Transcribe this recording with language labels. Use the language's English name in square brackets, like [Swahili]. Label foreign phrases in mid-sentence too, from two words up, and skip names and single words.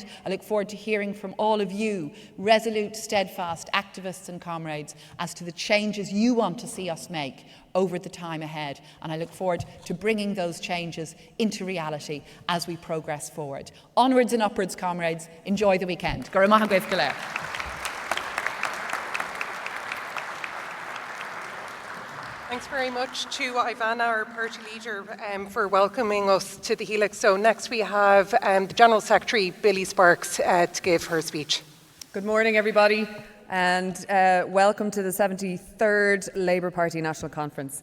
[English] I look forward to hearing from all of you, resolute, steadfast activists and comrades, as to the changes you want to see us make over the time ahead, and I look forward to bringing those changes into reality as we progress forward. Onwards and upwards, comrades. Enjoy the weekend. [Irish] Go raibh maith agaibh go leor. [English] Thanks very much to Ivana, our party leader, for welcoming us to the Helix. So next we have the General Secretary, Billy Sparks, to give her speech. Good morning, everybody, and welcome to the 73rd Labour Party National Conference.